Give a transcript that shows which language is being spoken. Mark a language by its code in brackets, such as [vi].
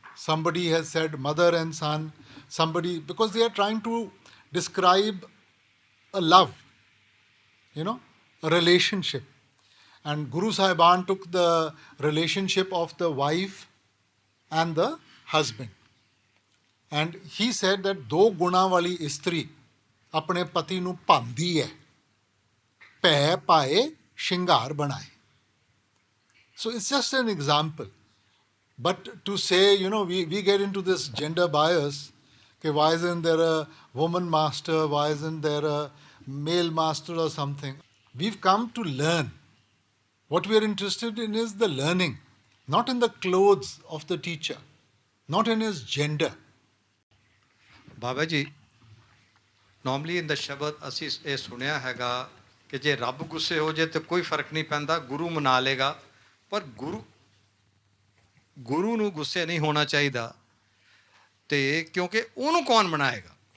[en] Somebody has said mother and son. Somebody, because they are trying to describe a love, a relationship. And Guru Sahiban took the relationship of the wife and the husband. And he said that [pa] ਦੋ ਗੁਣਾਂ ਵਾਲੀ ਇਸਤਰੀ ਆਪਣੇ ਪਤੀ ਨੂੰ ਭਾਂਦੀ ਹੈ, ਭੈ ਪਾਏ ਸ਼ਿੰਗਾਰ ਬਣਾਏ. [en] So it's just an example. But to say, we get into this gender bias, okay, why isn't there a woman master, why isn't there a male master or something? We've come to learn. What we are interested in is the learning, not in the clothes of the teacher, not in his gender. [pa] Baba ji normally ਇਨ ਦਾ ਸ਼ਬਦ ਅਸੀਂ ਇਹ ਸੁਣਿਆ ਹੈਗਾ ਕਿ ਜੇ ਰੱਬ ਗੁੱਸੇ ਹੋ ਜੇ ਤੇ ਕੋਈ ਫਰਕ ਨਹੀਂ ਪੈਂਦਾ, ਗੁਰੂ ਮਨਾ ਲੇਗਾ, ਪਰ ਗੁਰੂ ਨੂੰ ਗੁੱਸੇ ਨਹੀਂ ਹੋਣਾ ਚਾਹੀਦਾ, ਤੇ ਕਿਉਂਕਿ ਉਹਨੂੰ ਕੌਣ ਮਨਾਏਗਾ?